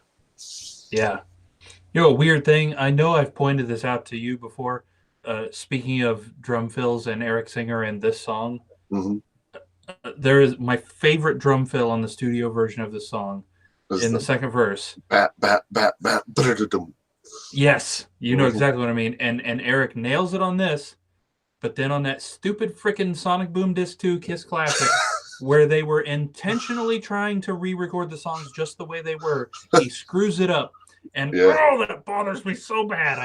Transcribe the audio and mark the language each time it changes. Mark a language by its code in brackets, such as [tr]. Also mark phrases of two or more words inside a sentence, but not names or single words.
[en] Yeah. A weird thing, I know I've pointed this out to you before. Speaking of drum fills and Eric Singer and this song, there is my favorite drum fill on the studio version of this song in the second verse. Bat, bat, bat, bat, da-da-da-dum. Yes, you know exactly what I mean. And Eric nails it on this, but then on that stupid frickin' Sonic Boom Disc 2 Kiss Classic, where they were intentionally trying to re-record the songs just the way they were, he screws it up. And that bothers me so bad.